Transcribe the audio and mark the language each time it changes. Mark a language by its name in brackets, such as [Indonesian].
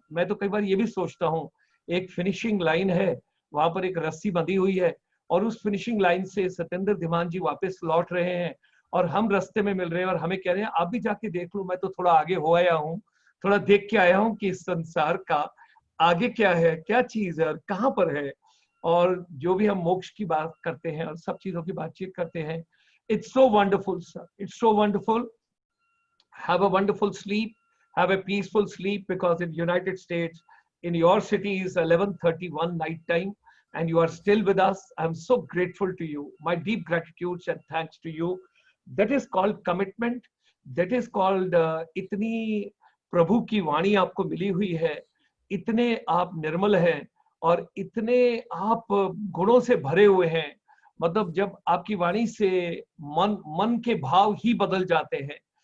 [Hindi] अब मैं तो कई बार ये भी सोचता हूँ, एक फिनिशिंग लाइन है, वहां पर एक रस्सी बंधी हुई है, और उस फिनिशिंग लाइन से सत्येंद्र धीमान जी वापस लौट रहे हैं, और हम रास्ते में मिल रहे हैं, और हमें कह रहे हैं आप भी जाके देख लो, मैं तो थोड़ा आगे हो आया हूँ, थोड़ा देख के आया हूँ कि इस संसार का आगे क्या है, क्या चीज है और कहाँ पर है। और जो भी हम मोक्ष की बात करते हैं और सब चीजों की बातचीत करते हैं, [English] It's so wonderful sir, it's so wonderful. Have a wonderful sleep, have a peaceful sleep, because in United States, in your city is 11:31 night time. and you are still with us. I'm so grateful to you. My deep gratitude and thanks to you. That is called commitment. That is called [Hindi] इतनी प्रभु की वाणी आपको मिली हुई है, इतने आप निर्मल हैं और इतने आप गुणों से भरे हुए हैं. मतलब जब आपकी वाणी से मन के भाव ही बदल जाते हैं.